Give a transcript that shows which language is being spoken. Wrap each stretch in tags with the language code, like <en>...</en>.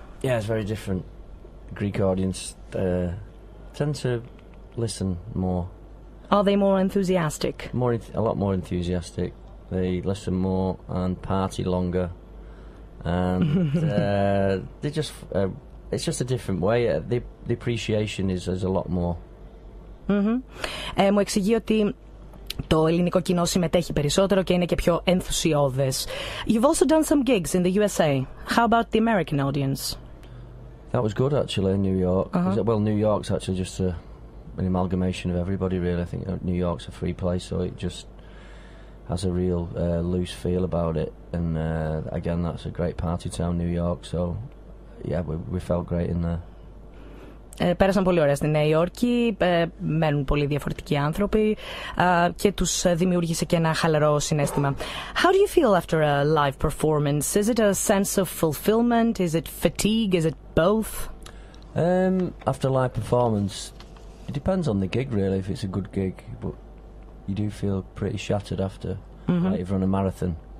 <en>Yeah, it's very different. Greek audience tend to listen more. Are they more enthusiastic? A lot more enthusiastic. They listen more and party longer, and they just it's just a different way. The appreciation is a lot more.</en> <el>Μου εξηγεί ότι το ελληνικό κοινό συμμετέχει περισσότερο και είναι και πιο ενθουσιώδες.</el> <en>You've also done some gigs in the USA. How about the American audience? That was good, actually, in New York. Well, New York's actually just an amalgamation of everybody, really. I think New York's a free place, so it just has a real loose feel about it. And again, that's a great party town, New York. So, yeah, we felt great in there.</en> <el>Πέρασαν πολύ ωραία στη Νέα Υόρκη, μένουν πολύ διαφορετικοί άνθρωποι και τους δημιούργησε και ένα χαλαρό συναίσθημα.</el> <en>How do you feel after a live performance? Is it a sense of fulfillment? Is it fatigue? Is it both? After a live performance, it depends on the gig, really, if it's a good gig. But you do feel pretty shattered after. Like you've run a marathon.</en>